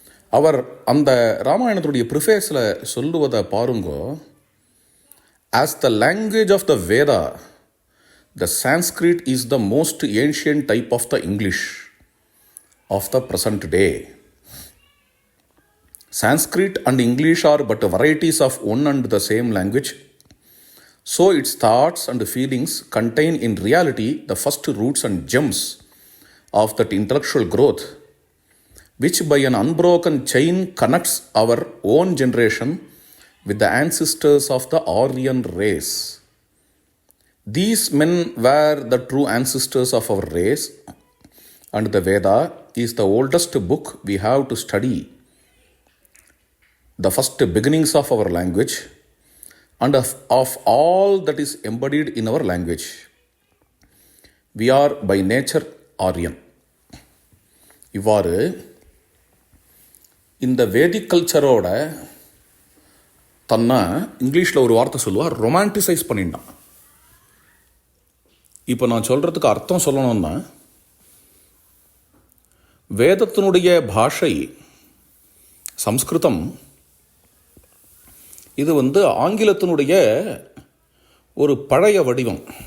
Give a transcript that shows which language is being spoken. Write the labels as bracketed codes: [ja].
[ta] அவர் அந்த ராமாயணத்துடைய ப்ரிஃபேஸில் சொல்லுவதை பாருங்கோ. [en] As the language of the Veda, the Sanskrit is the most ancient type of the English of the present day. Sanskrit and English are but varieties of one and the same language. So its thoughts and feelings contain in reality the first roots and gems of that intellectual growth, which by an unbroken chain connects our own generation with the ancestors of the Aryan race. These men were the true ancestors of our race, and the Veda is the oldest book we have to study, the first beginnings of our language, and of all that is embodied in our language. We are by nature Aryan. [ta] இவ்வாறு இந்த வேதிக் கல்ச்சரோட தன்னை இங்கிலீஷில் ஒரு வார்த்தை சொல்லுவார், romanticise பண்ணிட்டான். இப்போ நான் சொல்கிறதுக்கு அர்த்தம் சொல்லணும்னா, வேதத்தினுடைய பாஷை சம்ஸ்கிருதம், இது ஆங்கிலத்தினுடைய ஒரு பழைய வடிவம்.